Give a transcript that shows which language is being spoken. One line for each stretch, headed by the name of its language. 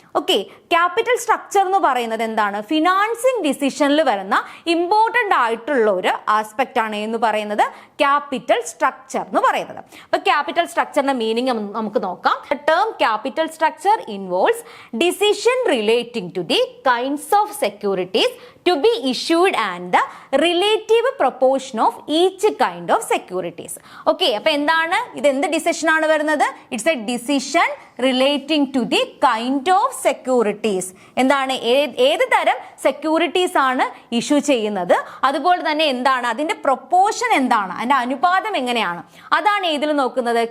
Malayalam: Okay, capital structure എന്ന് പറയുന്നത് എന്താണ്, ഫിനാൻസിങ് ഡിസിഷനിൽ വരുന്ന ഇമ്പോർട്ടൻ്റ് ആയിട്ടുള്ള ഒരു ആസ്പെക്റ്റ് ആണ് എന്ന് പറയുന്നത് ക്യാപിറ്റൽ സ്ട്രക്ചർ എന്ന് പറയുന്നത്. അപ്പൊ ക്യാപിറ്റൽ സ്ട്രക്ചറിന്റെ മീനിങ് നമുക്ക് നോക്കാം.
English: Term capital structure involves decision relating to the kinds of securities to be issued and the relative proportion of each kind of securities. Okay,
Malayalam: അപ്പോൾ എന്താണ് ഇത്? എന്ത് ഡിസിഷൻ ആണ് വരുന്നത്?
English: It's a decision relating to the kind of securities. എന്താണ്?
Malayalam: ഏത് തരം securities ആണ് ഇഷ്യൂ ചെയ്യുന്നത്, അതുപോലെ തന്നെ എന്താണ് അതിന്റെ പ്രൊപ്പോർഷൻ, എന്താണ് അതിന്റെ അനുപാതം എങ്ങനെയാണ്, അതാണ് ഏതിൽ നോക്കുന്നത്?